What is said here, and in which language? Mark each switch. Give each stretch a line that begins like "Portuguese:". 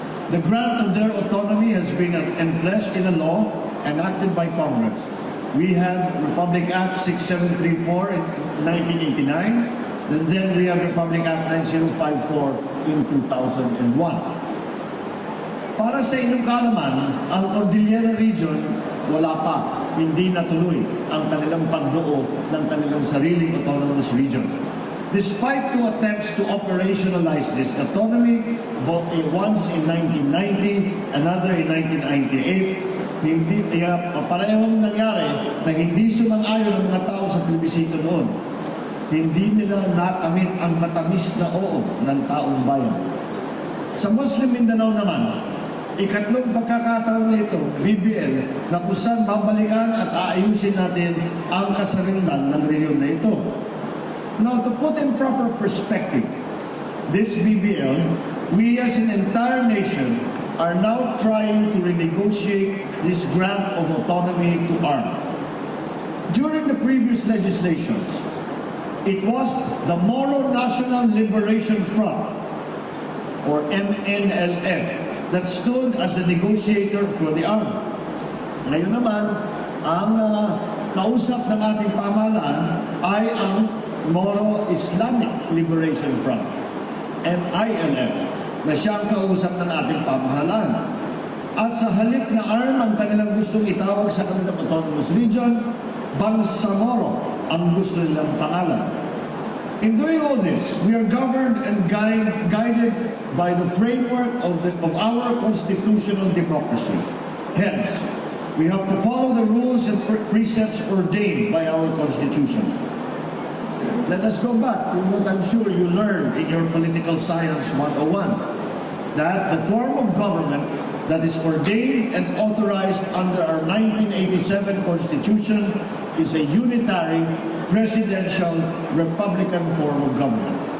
English: The grant of their autonomy has been enfleshed in a law enacted by Congress. We have Republic Act 6734 in 1989, and then we have Republic Act 9054 in 2001.
Filipino: Para sa inyong kaalaman, ang Cordillera Region, wala pa, hindi natuloy ang kanilang pagbuo ng kanilang sariling autonomous region.
English: Despite two attempts to operationalize this autonomy, both once in 1990, another in 1998,
Filipino: parehong nangyari na hindi sumang-ayon ang mga tao sa plebisito noon. Hindi nila nakamit ang matamis na oo ng taong bayan. Sa Muslim Mindanao naman, ikatlong pagkakataon na ito, BBL, na kung saan babalikan at aayusin natin ang kasarinlan ng rehiyon na ito.
English: Now, to put in proper perspective, this BBL, we as an entire nation are now trying to renegotiate this grant of autonomy to ARM. During the previous legislations, it was the Moro National Liberation Front, or MNLF, that stood as the negotiator for the ARM.
Filipino: Ngayon naman, ang kausap ng ating pamahalaan ay ang Moro Islamic Liberation Front, MILF, na siyang kausap ng ating pamahalaan. At sa halip na ARM ang kanilang gustong itawag sa kanilang autonomous region, Bangsamoro ang gusto nilang pangalan.
English: In doing all this, we are governed and guided by the framework of our constitutional democracy. Hence, we have to follow the rules and precepts ordained by our Constitution. Let us go back to what I'm sure you learned in your Political Science 101, that the form of government that is ordained and authorized under our 1987 Constitution is a unitary, presidential, republican form of government.